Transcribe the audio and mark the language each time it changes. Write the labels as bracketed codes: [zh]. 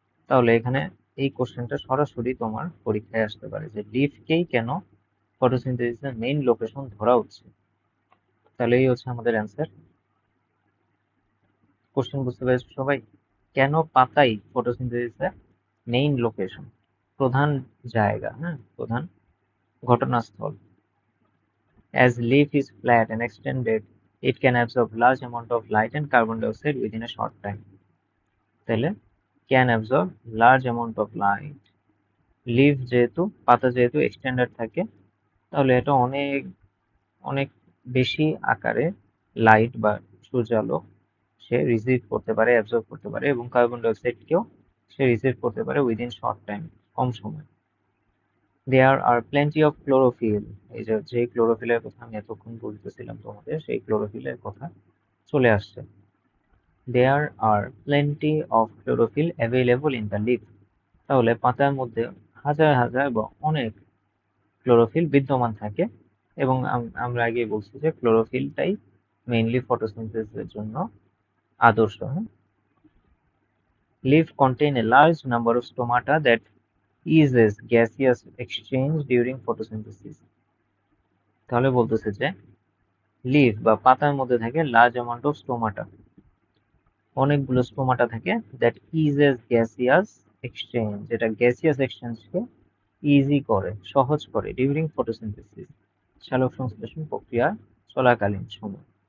[bn] তাহলে এখানে এই কোশ্চেনটা সরাসরি তোমার পরীক্ষায় আসতে পারে যে লিভকেই কেন ফটোসিনথেসিসের মেইন লোকেশন ধরা হচ্ছে। তাহলে এই হচ্ছে আমাদের অ্যান্সার। কোশ্চেন বুঝতে পেরেছো সবাই? কেন পাতাই ফটোসিনথেসিসের মেইন লোকেশন, প্রধান জায়গা, হ্যাঁ, প্রধান ঘটনাস্থল। [en] As leaf is flat and extended, it can absorb large amount of light and carbon dioxide within a short time. [bn] তাহলে [en] can absorb large amount of light, [bn] leave যেহেতু, পাতা যেহেতু এক্সটেন্ডেড থাকে, তাহলে এটা অনেক অনেক বেশি আকারে লাইট বা সূর্যালোক সে রিসিভ করতে পারে, অ্যাবজর্ব করতে পারে, এবং কার্বন ডাইঅক্সাইডকেও সে রিসিভ করতে পারে [en] within short time, [bn] কম সময়। [en] there are plenty of chlorophyll, [bn] এই যে ক্লোরোফিলের কথা আমি এতক্ষণ বলতেছিলাম তোমাদের, সেই ক্লোরোফিলের কথা চলে আসছে। [en] There are plenty of chlorophyll available in the leaf. [bn] তাহলে পাতার মধ্যে হাজার হাজার বা অনেক ক্লোরোফিল বিদ্যমান থাকে, এবং আমরা আগে বলছি যে ক্লোরোফিলটাই মেইনলি ফটোসিনথেসিসের জন্য আদর্শ। [en] Leaves contain a large number of stomata that eases gaseous exchange during photosynthesis. [bn] তাহলে বলতেছে যে লিভ বা পাতার মধ্যে থাকে [en] large amount of stomata, [bn] অনেকগুলো স্টোমাটা থাকে, [en] that eases gaseous exchange, [bn] যেটা গ্যাসিয়াস এক্সচেঞ্জকে ইজি করে, সহজ করে, ডিউরিং ফটোসিনথেসিস, সালোক সংশ্লেষণ প্রক্রিয়া চলাকালীন সময়।